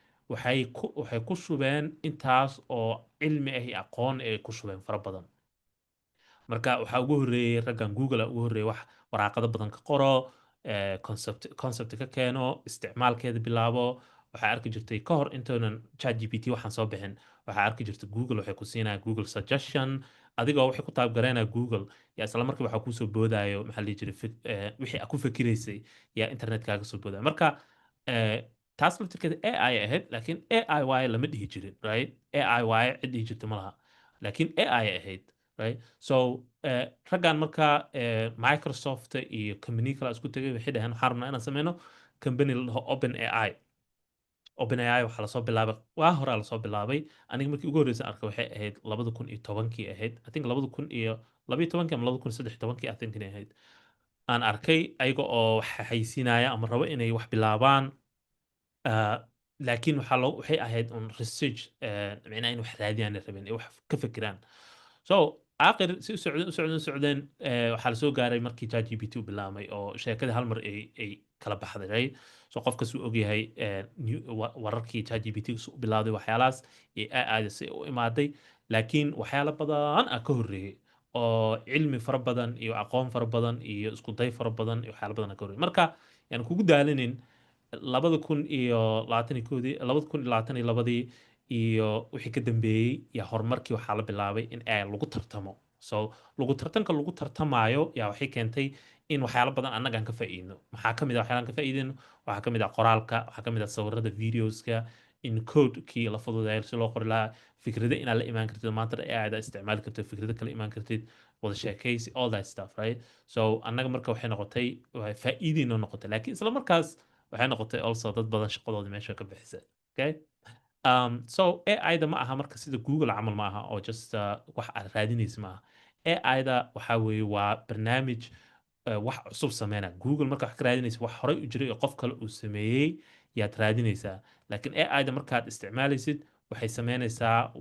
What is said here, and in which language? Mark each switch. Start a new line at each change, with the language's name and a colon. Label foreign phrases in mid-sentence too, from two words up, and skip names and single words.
Somali: waxay ku shubeen intaas oo cilmi ah iyo aqoon ay ku shubeen fara badan marka waxaa ugu horreeyey raggan Google ugu horreeyey wax waraaqado badan ka qoro concept ka keeno isticmaalkeeda bilaabo waxaa arki jirtay ka hor intoonan ChatGPT waxaan soo bixin waxaa arki jirtay Google waxay ku siinaya Google suggestion adigoo waxay ku taabgareynaya Google yaa isla markii waxaa kusoo boodayo maxaa la jiray wixii aad ku fakiraysay yaa internetkaaga soo boodaya marka taas laftirkeeda AI ahayd laakiin AI waaye lama dhihi jirin right AI waaye cid dhihi jirta ma laha laakiin AI ahayd
English: right so
Somali: raggan marka Microsoft iyo company kale isku tagay waxay dhaheen waxaan rabnaa inaan sameyno company la dhaho OpenAI waxaa lasoo bilaabay waa hore lasoo bilaabay aniga markii ugu horreysay arkay waxay ahayd 2010kii ahayd
English: I think
Somali: 2012 ama 2013
English: I think
Somali: inay ahayd aan arkay ayaga oo wax xaysiinaya ama rabo inay wax bilaabaan laakiin waxay ahayd
English: on research
Somali: micnaha in wax raadiyaan rabeen ay wax ka fikiraan so aakhir si u socdeen waxaa la soo gaaray markii ChatGPT u bilaabmay oo sheekadii hal mar ay kala baxday
English: right so
Somali: qofkas uu ogyahay wararkii ChatGPT u bilaabday waxyaalahaas iyo AI si u imaaday laakiin waxyaalo badan ka horreeyay oo cilmi fara badan iyo aqoon fara badan iyo isku day fara badan iyo waxyaalo badan ka horreeyay marka yani kugu daalinin 2022 iyo wixii ka dambeeyey yaa horumarkii waxaa la bilaabay in AI lagu tartamo so lagu tartamayo yaa waxay keentay in waxyaalo badan annaga aan ka faa'iidno maxaa ka mid ah waxyaalaan ka faa'iideyno waxaa ka mid ah qoraalka waxaa ka mid ah sawirada videoska in codekii la fududeeyo si loo qori lahaa fikrada inaad la imaan kartid maanta AI-da isticmaali kartid fikrada kala imaan kartid wada sheekaysi
English: all that stuff right so
Somali: annaga marka waxay noqotay faa'iideyno noqotay laakiin isla markaas waxay noqotay also dad badan shaqadooda meesha ka bixisay
English: okay so
Somali: AI-da ma aha marka sida Google camal ma aha oo just wax aad raadinaysa ma aha AI-da waxaa weeye waa barnaamij wax cusub sameynaya Google marka wax ka raadinaysa wax horey u jiray oo qof kale uu sameeyey yaad raadinaysaa laakiin AI-da markaad isticmaalaysid waxay sameynaysaa